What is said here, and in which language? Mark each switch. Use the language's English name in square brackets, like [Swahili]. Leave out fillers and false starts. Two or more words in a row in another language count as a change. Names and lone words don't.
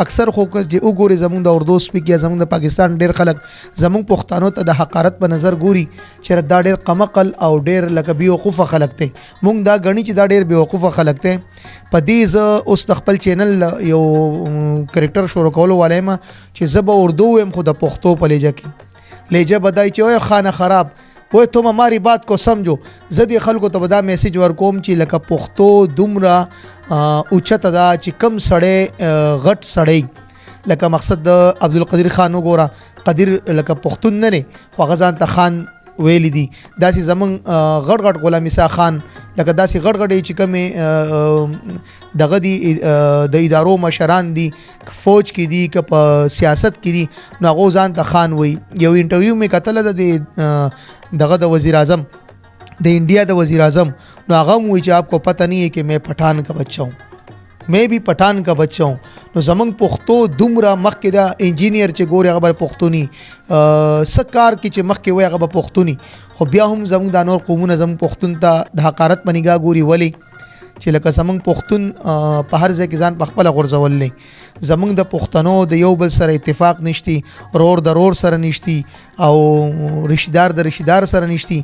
[Pashto] اکثر خو چې وګورې زمونږ د اردو سپیک یا زمونږ د پاکستان ډېر خلک زمونږ پښتانو ته د حقارت په نظر ګوري چې دا ډېر قمقل او ډېر لکه بیوقوفه خلک دی. مونږ دا ګڼي چې دا ډېر بیوقوفه خلک دی. په دې زه اوس د خپل چینل یو کرکټر شروع کولو والی ما چې زه به اردو ویم خو د پښتو په لهجه کې لهجه بدای چې وای خانه خراب وای [Urdu] تم ہماری بات کو سمجھو. [Pashto] زه دې خلکو ته به دا میسیج ورکوم چې لکه پښتو دومره اوچته ده چې کم سړی غټ سړی لکه مقصد د عبدالقدیر خان وګوره قدیر لکه پښتون نه دی خو هغه ځان ته خان ویلی دي. داسې زمونږ غټ غلام عیسی خان لکه داسې غټ چې کومې دغه دي د ادارو مشران دي فوج کې دي که په سیاست کې دي نو هغو ځان ته خان وي. یو انټرویو مې کتله د دغه د وزیر اعظم د انډیا د وزیر اعظم نو هغه هم وایي چې [Urdu] آپ کو پتہ نہیں ہے کہ میں پٹھان کا بچہ ہوں میں بھی پٹھان کا بچہ ہوں. [Pashto] نو زمونږ پښتو دومره مخکې ده انجینیر چې ګوري هغه به پښتوني څه کار کې چې مخکې وایي هغه به پښتوني خو بیا هم زمونږ دا نور قومونه زمونږ پښتون ته د حقارت په نګاه ګوري. ولې چې لکه زمونږ پښتون په هر ځای کې ځان په خپله غورځول نه زمونږ د پښتنو د یو بل سره اتفاق نشتی رور د رور سره نشتی او رشتدار د رشتدار سره نشتی.